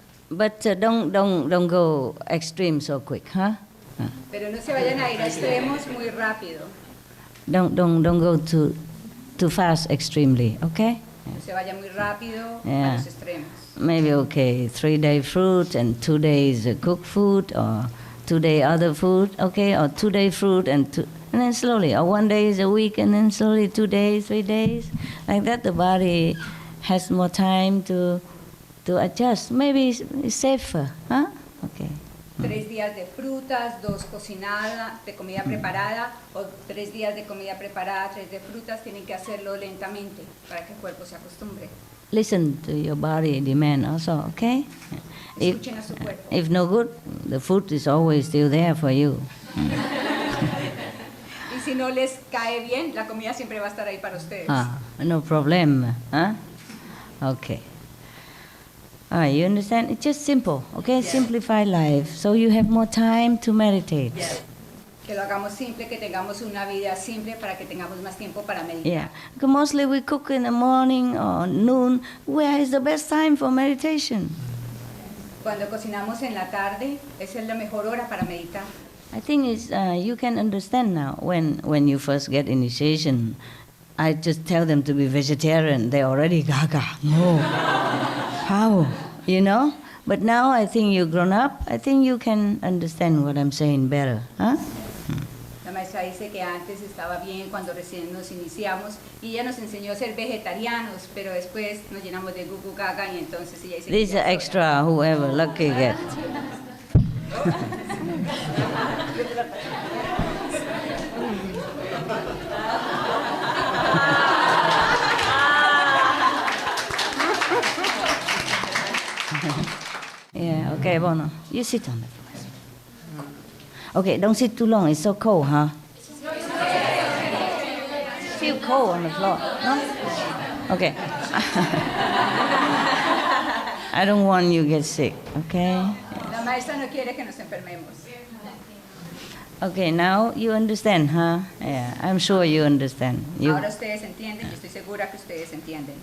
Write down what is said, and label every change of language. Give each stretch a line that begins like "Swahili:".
English: But don't go extreme so quick, huh?
Spanish: Pero no se vayan a ir a extremos muy rápido.
English: Don't go too fast extremely, okay?
Spanish: No se vaya muy rápido
English: Yeah.
Spanish: a los extremos.
English: Maybe okay, 3-day fruit and 2 days cooked food, or 2-day other food, okay, or 2-day fruit and then slowly, or 1 day is a week and then slowly 2 days, 3 days, like that. The body has more time to adjust. Maybe it's safer, huh? Okay.
Spanish: 3 días de frutas, 2 cocinada, de comida preparada, o 3 días de comida preparada, 3 de frutas. Tienen que hacerlo lentamente para que el cuerpo se acostumbre.
English: Listen to your body demand also, okay?
Spanish: Escuchen a su cuerpo.
English: If no good, the food is always still there for you.
Spanish: Y si no les cae bien, la comida siempre va a estar ahí para ustedes.
English: No problem, huh? Okay. You understand? It's just simple, okay? Yes. Simplify life, so you have more time to meditate.
Spanish: Que lo hagamos simple, que tengamos una vida simple para que tengamos más tiempo para meditar.
English: Yeah, because mostly we cook in the morning or noon. Where is the best time for meditation?
Spanish: Cuando cocinamos en la tarde, esa es la mejor hora para meditar.
English: I think it's, you can understand now. When you first get initiation, I just tell them to be vegetarian. They already gaga. No. How? You know? But now I think you've grown up. I think you can understand what I'm saying better. Huh?
Spanish: La maestra dice que antes estaba bien cuando recién nos iniciamos y ella nos enseñó a ser vegetarianos, pero después nos llenamos de gugu gaga y entonces ella dice que
English: These
Spanish: ya
English: are
Spanish: es hora.
English: extra, whoever lucky get. Yeah, okay, Bono. You sit on the floor. Okay, don't sit too long. It's so cold, huh? Feel cold on the floor, no? Okay. I don't want you to get sick, okay?
Spanish: La maestra no quiere que nos enfermemos.
English: Okay, now you understand, huh? Yeah, I'm sure you understand.
Spanish: Ahora ustedes entienden, yo estoy segura que ustedes entienden.